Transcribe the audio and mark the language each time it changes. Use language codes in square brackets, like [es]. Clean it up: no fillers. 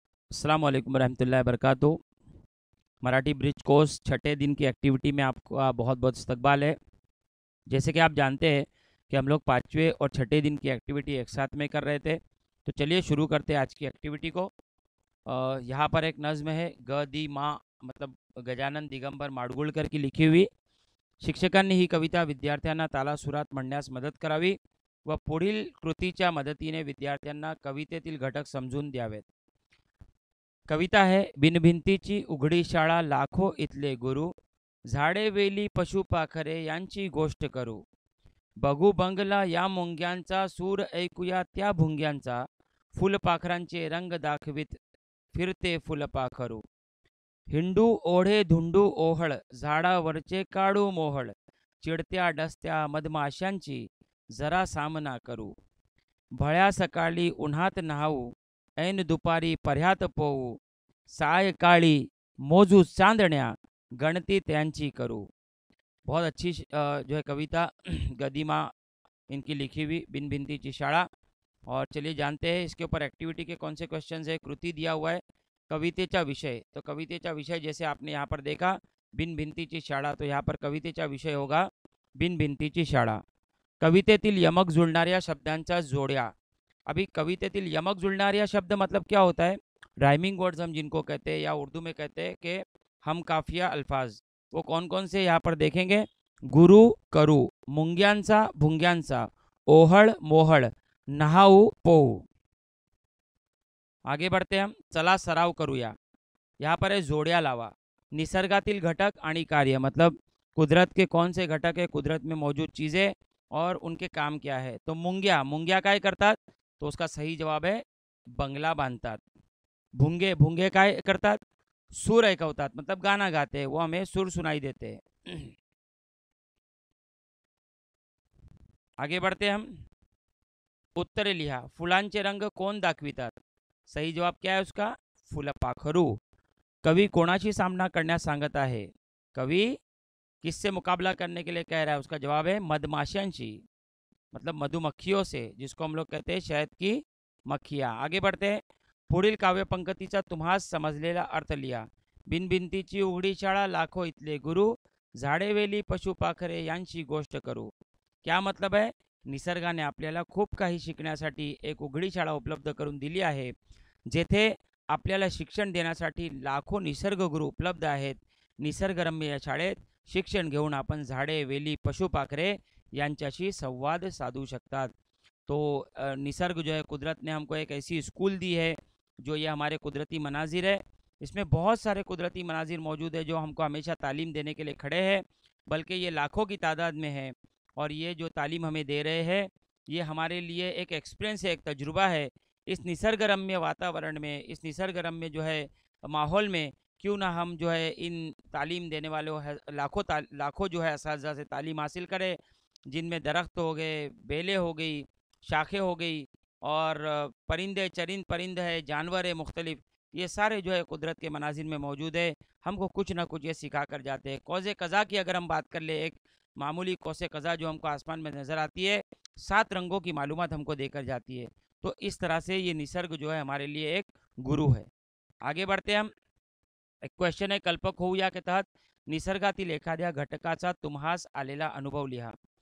[hi] अस्सलाम वालेकुम रहमतुल्लाहि वबरकातुहू। मराठी ब्रिज कोर्स छठे दिन की एक्टिविटी में आपका बहुत बहुत इस्तकबाल है। जैसे कि आप जानते हैं कि हम लोग पाँचवें और छठे दिन की एक्टिविटी एक साथ में कर रहे थे, तो चलिए शुरू करते हैं आज की एक्टिविटी को। यहाँ पर एक नज़्म है, ग दी माँ, मतलब गजानन दिगंबर माडगुळकर की लिखी हुई। [mr] शिक्षकांनी ही कविता विद्यार्थ्यांना तालासुरात म्हणण्यास मदत करावी व पुढील कृतीच्या मदतीने विद्यार्थ्यांना कवितेतील घटक समजून द्यावेत। कविता है, बिनभिंतीची उघडी शाळा, लाखो इथले गुरु, झाडे वेली पशुपाखरे यांची गोष्ट करू, बघू बंगला या मुंग्यांचा, सूर ऐकूया त्या भुंग्यांचा, फुलपाखरांचे रंग दाखवित फिरते फुलपाखरू, हिंडू ओढे धुंडू ओहळ, झाडावरचे काढू मोहळ, चिडत्या डसत्या मधमाशांची जरा सामना करू, भळ्या सकाळी उन्हात नहावू, ऐन दुपारी पर्ह्यात पोवू, सायकाळी मोजू चांदण्या, गणती त्यांची करू। [hi] बहुत अच्छी जो है कविता गदीमा इनकी लिखी हुई, बिन भिंतीची शाळा। और चलिए जानते हैं इसके ऊपर एक्टिविटी के कौन से क्वेश्चन है। कृति दिया हुआ है, कवितेचा विषय, तो कवितेचा विषय जैसे आपने यहाँ पर देखा बिन भिंतीची शाळा, तो यहाँ पर कवितेचा विषय होगा बिन भिंतीची शाळा। [mr] कवितेतील यमक जुळणाऱ्या शब्दांच्या जोड्या। [hi] अभी कवितेतील यमक जुळणाऱ्या शब्द मतलब क्या होता है, राइमिंग वर्ड्स हम जिनको कहते हैं या उर्दू में कहते हैं कि हम काफिया अल्फाज, वो कौन कौन से यहाँ पर देखेंगे। [mr] गुरु करू, मुंग्यांचा भुंग्यांचा, ओहळ मोहळ, नहाऊ पोहू। [hi] आगे बढ़ते हम, [mr] चला सराव करूया। [hi] यहाँ पर है [mr] जोड़िया लावा। निसर्गातील घटक आणि कार्य, [hi] मतलब कुदरत के कौन से घटक है, कुदरत में मौजूद चीज़ें और उनके काम क्या है। तो मुंग्या, [mr] मुंग्या काय करतात, [hi] तो उसका सही जवाब है [mr] बंगला बांधतात। भुंगे, भुंगे काय करतात, सूर ऐकवतात, [hi] मतलब गाना गाते हैं, वो हमें सुर सुनाई देते हैं। आगे बढ़ते हम, [mr] उत्तरे लिहा। फुलांचे रंग कोण दाखवितात, [hi] सही जवाब क्या है उसका, फुलपाखरू। [mr] कवि कोणाशी सामना करण्यास सांगत आहे, [hi] कवि किससे मुकाबला करने के लिए कह रहा है, उसका जवाब है मधमाशांशी, मतलब मधुमक्खियों से, जिसको हम लोग कहते हैं शहद की मक्खियाँ। आगे बढ़ते हैं, [mr] पुढील काव्यपंक्तीचा तुम्हास समजलेला अर्थ लिहा। बिनभिंतीची उघडी शाळा, लाखो इथले गुरु, झाडे वेली पशुपाखरे यांची गोष्ट करू। क्या मतलब है, निसर्गाने आपल्याला खूप काही शिकण्यासाठी एक उघडी शाळा उपलब्ध करून दिली आहे, जेथे आपल्याला शिक्षण देण्यासाठी लाखो निसर्गगुरू उपलब्ध आहेत। निसर्गरम्य या शाळेत शिक्षण घेऊन आपण झाडे वेली पशुपाखरे यांच्याशी संवाद साधू शकतात। [hi] तो निसर्ग जो है, कुदरत ने हमको एक ऐसी स्कूल दी है, जो ये हमारे कुदरती मनाजिर है, इसमें बहुत सारे कुदरती मनाजिर मौजूद है जो हमको हमेशा तालीम देने के लिए खड़े हैं, बल्कि ये लाखों की तादाद में है। और ये जो तालीम हमें दे रहे हैं, ये हमारे लिए एक एक्सपीरियंस है, एक तजुर्बा है। इस निसर्गरम्य वातावरण में, इस निसर्गरम्य जो है माहौल में, क्यों ना हम जो है इन तालीम देने वाले लाखों जो है असातिज़ा से तालीम हासिल करें, जिनमें दरख्त हो गए, बेलें हो गई, शाखें हो गई, और परिंदे चरिंद परिंद है, जानवर है मुख्तलिफ, ये सारे जो है कुदरत के मनाजिर में मौजूद है। हमको कुछ ना कुछ ये सिखा कर जाते हैं। कौज़े कज़ा की अगर हम बात कर ले, एक मामूली कौसे कज़ा जो हमको आसमान में नज़र आती है, 7 रंगों की मालूमात हमको देकर जाती है। तो इस तरह से ये निसर्ग जो है हमारे लिए एक गुरु है। आगे बढ़ते हम, [mr] एक क्वेश्चन आहे, कल्पक होऊया [hi] के तहत [mr] निसर्गातील एखाद्या घटकाचा तुम्हास आलेला अनुभव लिहा।